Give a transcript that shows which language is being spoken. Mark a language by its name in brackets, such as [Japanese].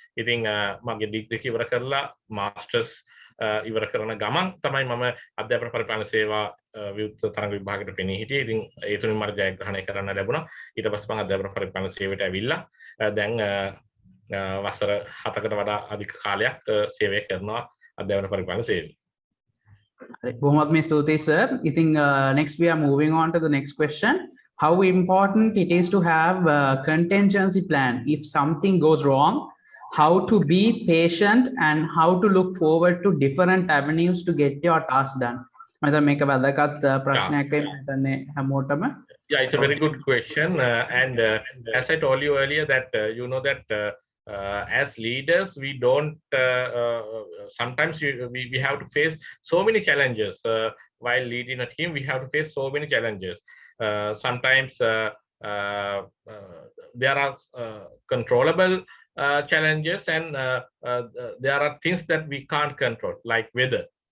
[Sinhala] ඉතින් මගේ ඩිග්‍රී ඉවර කරලා මාස්ටර්ස් ඉවර කරන ගමන් තමයි මම අධ්‍යාපන පරිපාලන සේවා විවෘත තරඟ විභාගයට පෙනී හිටියේ. ඉතින් ඒ තුලින් මට ජයග්‍රහණය කරන්න ලැබුණා. ඊට පස්සේ මම අධ්‍යාපන පරිපාලන සේවයට ඇවිල්ලා දැන් වසර 7කට වඩා අධික කාලයක් සේවය කරනවා අධ්‍යාපන පරිපාලන සේවය. බොහොමත්ම ස්තුතියි sir. [English] ඉතින් next we are moving on to the next question. How important it is to have a contingency plan if something goes wrong? How to be patient and how to look forward to different avenues to get your task done? [Sinhala] මම මේක වැදගත් ප්‍රශ්නයක් වෙන්නේ හැමෝටම. [English] Yeah, it's a very good question. And as I told you earlier that you know that as leaders, we don't, sometimes we have to face so many challenges. While leading a team, we have to face so many challenges. Sometimes there are controllable challenges and there are things that we can't control, like weather.